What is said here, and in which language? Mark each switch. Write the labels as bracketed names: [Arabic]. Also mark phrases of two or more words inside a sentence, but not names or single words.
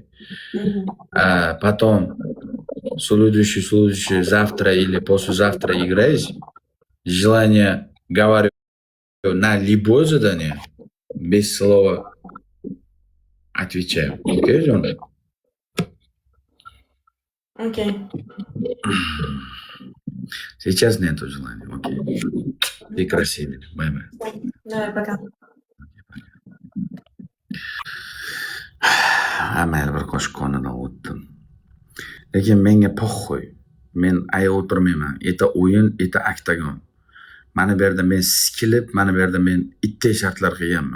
[Russian] А потом следующий, завтра или послезавтра играешь, желание говорю на любое задание, без слова отвечаю. Окей, Джон? Окей. Сейчас нету желания. Окей. Ты красивый. Бай-бай. Давай, пока. [Uzbek] Mayli bir qoshiq qonidan o'tdim. Lekin menga poxxo'y. Men aya o'tirmayman. Eta o'yin, eta oktagon. Mana bu yerda men sikilib, mana bu yerda men itday shartlar qilganman.